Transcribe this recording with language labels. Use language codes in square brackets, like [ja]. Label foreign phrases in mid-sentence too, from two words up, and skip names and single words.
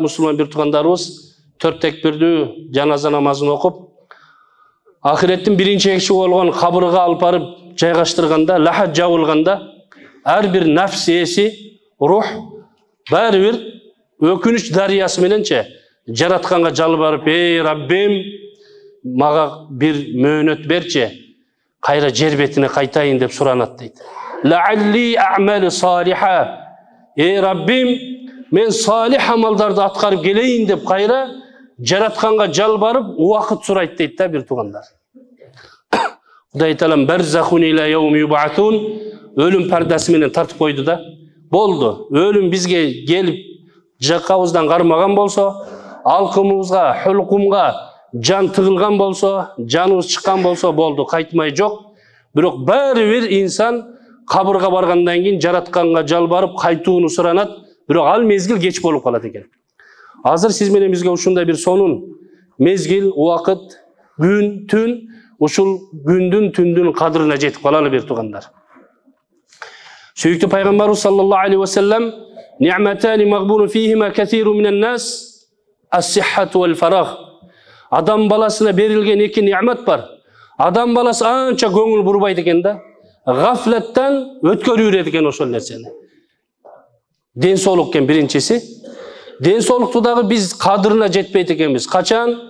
[ky] мусулман бир туугандарыбыз 4 текбирдүү жаназа намазын окуп, ахиреттин биринчи киши болгон кабырга алып барып жайгаштырганда, лахат жабылганда, ар бир нафс ээси, рух баары бир өкүнүч дарыясы мененче жаратканга жалбарып, эй Раббим, мага бир мөөнөт берчи, кайра жер бетине кайтайын деп суранат дейт. [ar] لعلي أعمل صالحا. [ky] Эй Раббим, мен салих амалдарды аткарып келейин деп кайра жаратканга жалбарып, убакыт сурайт дейт да бир туугандар. Кудай Таалам [ar] برزخ إلى يوم يبعثون, [ky] өлүм пардасы менен тартып койду да. Болду. Өлүм бизге келип жакабыздан кармаган болсо, алкымыбызга, хулкумга жан тыгылган болсо, жаныбыз чыккан болсо, болду, кайтмай жок. Бирок баары бир инсан кабырга баргандан кийин жаратканга жалбарып кайтууну суранат, бирок ал мезгил кеч болуп калат экен. Азыр сиз менен бизге ушундай бир сонун мезгил, убакыт, күн, түн, ушул күндүн, түндүн кадырына жетип калалы бир туугандар. Сүйүктүү пайгамбарыбыз [ar] صلى الله عليه وسلم: "نعمتان مغبون فيهما كثير من الناس الصحة والفراغ." [ky] Адам баласына берилген эки ниъмат бар. Адам баласы анча көңүл бурбайт экен да, гафлаттан өткөрүп экен ошол нерсени. Ден соолук экен биринчиси. Ден соолукту дагы биз кадырына жетпейт экенбиз. Качан?